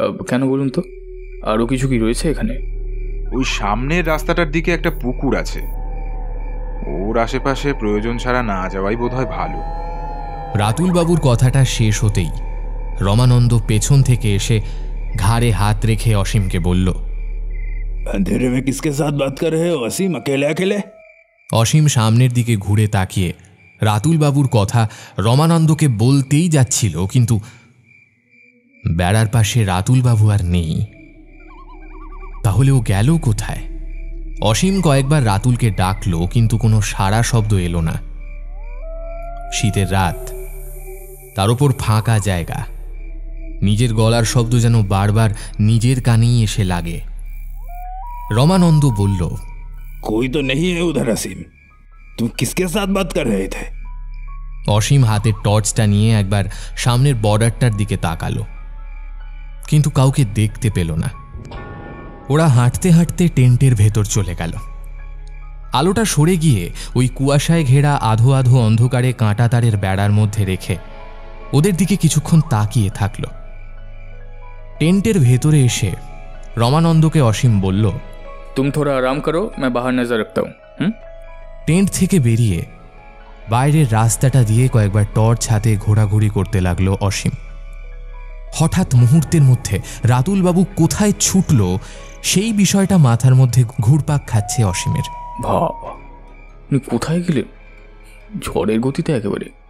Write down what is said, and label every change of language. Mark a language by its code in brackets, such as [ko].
[bn] কেন বলুন তো, আরও কিছু কি রয়েছে এখানে? ওই সামনের রাস্তাটার দিকে একটা পুকুর আছে, ওর আশেপাশে প্রয়োজন ছাড়া না যাওয়াই বোধহয় ভালো। রাতুলবাবুর কথাটা শেষ হতেই রমানন্দ পেছন থেকে এসে ঘাড়ে হাত রেখে অসীমকে বলল, [hi] अंधेरे में किसके साथ बात कर रहे हो असीम, अकेले अकेले? [bn] অসীম সামনের দিকে ঘুরে তাকিয়ে রাতুলবাবুর কথা রমানন্দকে বলতেই যাচ্ছিল, কিন্তু বেড়ার পাশে রাতুলবাবু আর নেই। তাহলে ও গেল কোথায়? অসীম কয়েকবার রাতুলকে ডাকলো, কিন্তু কোনো সাড়া শব্দ এলো না। শীতের রাত, তার উপর ফাঁকা জায়গা, নিজের গলার শব্দ যেন বারবার নিজের কানেই এসে লাগে। রমানন্দ বলল, [hi] कोई तो नहीं है उधर असीम, तुम किसके साथ बात कर रहे थे? [bn] অসীম হাতের টর্চটা নিয়ে একবার সামনের বর্ডারটার দিকে তাকালো, কিন্তু কাউকে দেখতে পেল না। ওরা হাঁটতে হাঁটতে টেন্টের ভেতর চলে গেল। আলোটা সরে গিয়ে ওই কুয়াশায় ঘেরা আধো আধো অন্ধকারে কাঁটাতারের বেড়ার মধ্যে রেখে ওদের দিকে কিছুক্ষণ তাকিয়ে থাকল। টেন্টের ভেতরে এসে রমানন্দকে অসীম বলল, [hi] तुम थोड़ा आराम करो, मैं बाहर नजर रखता हूँ। [bn] টেন্ট থেকে বেরিয়ে বাইরের রাস্তাটা দিয়ে কয়েকবার টর্চ হাতে ঘোরাঘুরি করতে লাগলো অসীম। হঠাৎ মুহূর্তের মধ্যে রাতুলবাবু কোথায় ছুটল সেই বিষয়টা মাথার মধ্যে ঘুরপাক খাচ্ছে অসীমের। বাবা, উনি কোথায় গেলেন ঝড়ের গতিতে একেবারে?